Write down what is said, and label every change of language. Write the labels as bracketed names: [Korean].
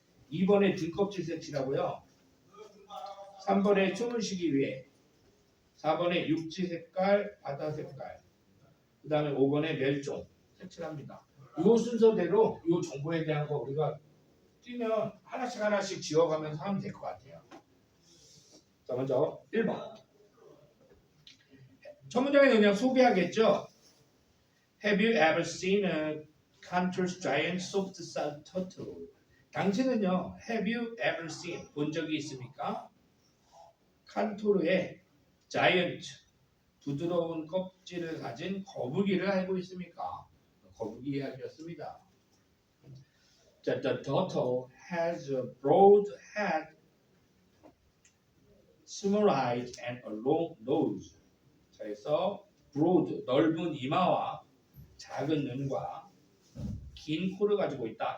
[Korean] 2번에 등껍질 색칠하고요. 3번에 숨을 쉬기 위해 4번에 육지 색깔, 바다 색깔 그 다음에 5번에 멸종 색칠합니다. 이 순서대로 이 정보에 대한 거 우리가 뛰면 하나씩 지워가면서 하면 될 것 같아요. 자, 먼저 1번 첫 문장에 그냥 소개하겠죠. [English] Have you ever seen a Cantor's giant soft-shell turtle? [Korean] 당신은요, have you ever seen 본 적이 있습니까? 칸토르의 자이언트 부드러운 껍질을 가진 거북이를 알고 있습니까? 거북이 이야기였습니다. [English] 자, the turtle has a broad head, small eyes, and a long nose. [Korean] 자, 그래서 broad 넓은 이마와 작은 눈과 긴 코를 가지고 있다.